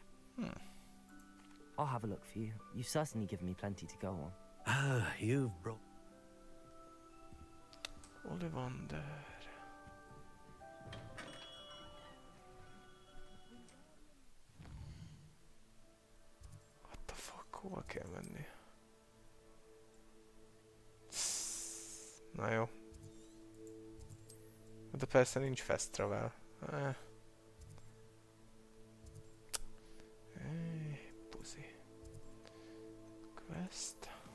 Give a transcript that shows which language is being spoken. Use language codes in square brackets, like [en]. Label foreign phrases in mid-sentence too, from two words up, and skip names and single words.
[en] I'll have a look for you. You've certainly given me plenty to go on. Oh, you've brought... Ollivander. What the fuck? [hu] Hova kell menni? Na jó. De persze nincs [en] fast travel. [hu] Puzi. Quest.